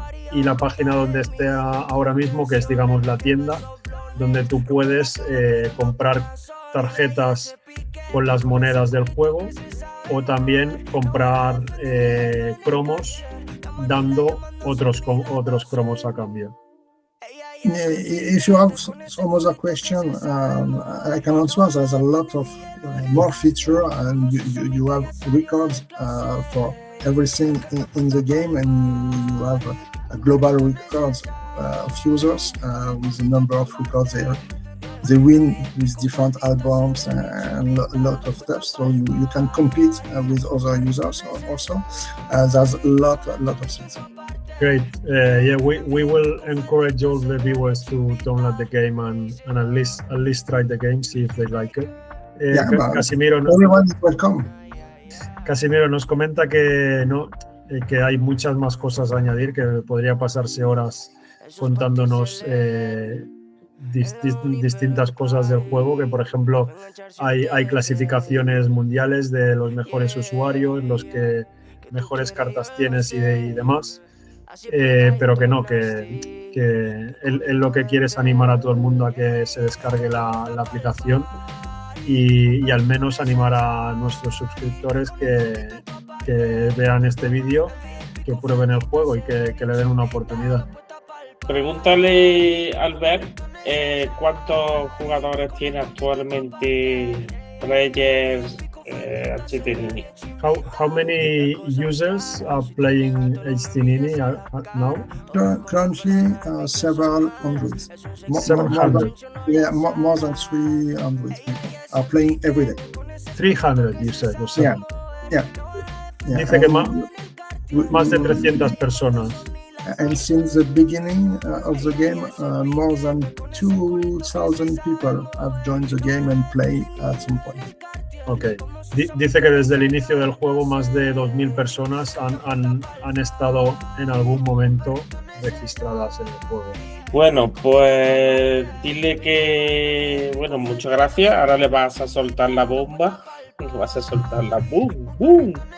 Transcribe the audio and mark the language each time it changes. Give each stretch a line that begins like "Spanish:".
Spanish: Y la página donde esté ahora mismo, que es, digamos, la tienda, donde tú puedes comprar tarjetas con las monedas del juego o también comprar cromos dando otros cromos a cambio.
English: If you have some other question, I can answer. There's a lot of more feature, and you have records for everything in the game, and you have a global records of users with a number of records there. they win with different albums and a lot of stuff. So you can compete with other users also. There's a lot of things. Great. Yeah, we will encourage all the viewers to download the game and at least try the game, see if they like it. Casimiro, everyone is welcome.
Spanish: Casimiro nos comenta que que hay muchas más cosas a añadir, que podría pasarse horas contándonos distintas cosas del juego, que por ejemplo hay clasificaciones mundiales de los mejores usuarios, los que mejores cartas tienes y demás, pero que él lo que quiere es animar a todo el mundo a que se descargue la aplicación y al menos animar a nuestros suscriptores que vean este vídeo, que prueben el juego y que le den una oportunidad. Pregúntale, Albert, ¿cuántos jugadores tiene actualmente Players HT Nini?
English: How many users are playing HT Nini now? Currently, several hundreds. More than 300 people are playing every day. 300, you said, or something. Yeah.
Spanish: Dice que más de 300 personas.
English: And since the beginning of the game, more than 2,000 people have joined the game and play at some point. Okay.
Spanish: Dice que desde el inicio del juego más de 2.000 personas han estado en algún momento registradas en el juego. Bueno, pues dile que, bueno, muchas gracias. Ahora le vas a soltar la bomba. Vas a soltar la boom, boom.